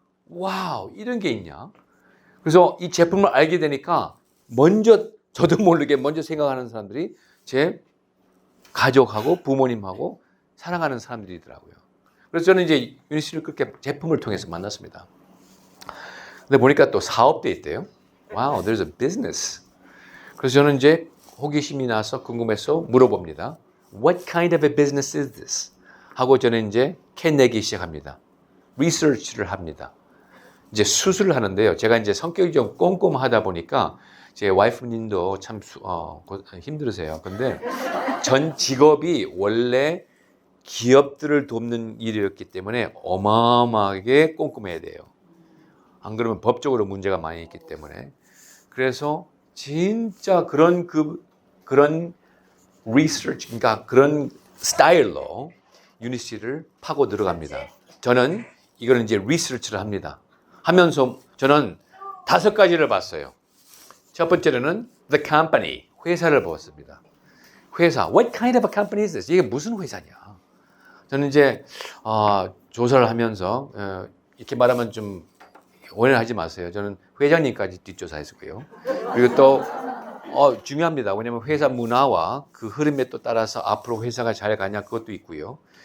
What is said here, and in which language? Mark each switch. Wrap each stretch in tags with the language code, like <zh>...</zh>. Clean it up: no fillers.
<ko>와우, 이런 게 있냐? 그래서 이 제품을 알게 되니까 먼저 저도 모르게 먼저 생각하는 사람들이 제 가족하고 부모님하고 사랑하는 사람들이더라고요. 그래서 저는 이제 윤희 씨를 그렇게 제품을 통해서 만났습니다. 근데 보니까 또 사업도 있대요.</ko> <en>Wow, there's a business.</en> <ko>그래서 저는 이제 호기심이 나서 궁금해서 물어봅니다.</ko> <en>What kind of a business is this?</en> <ko>하고 저는 이제 캐내기 시작합니다. 리서치를 합니다. 이제 수술을 하는데요. 제가 이제 성격이 좀 꼼꼼하다 보니까 제 와이프님도 참 힘들으세요. 근데 전 직업이 원래 기업들을 돕는 일이었기 때문에 어마어마하게 꼼꼼해야 돼요. 안 그러면 법적으로 문제가 많이 있기 때문에. 그래서 진짜 그런 리서치, 그러니까 그런 스타일로 윤희 씨를 파고 들어갑니다. 저는 이거는 이제 리서치를 합니다. 하면서 저는 5가지를 봤어요. 첫 번째로는 the company, 회사를 보았습니다. 회사,</ko> <en>what kind of a company is this?</en> <ko>이게 무슨 회사냐? 저는 이제 조사를 하면서 이렇게 말하면 좀 오해를 하지 마세요. 저는 회장님까지 뒷조사했고요. 그리고 또 중요합니다. 왜냐하면 회사 문화와 그 흐름에 또 따라서 앞으로 회사가 잘 가냐 그것도 있고요.</ko>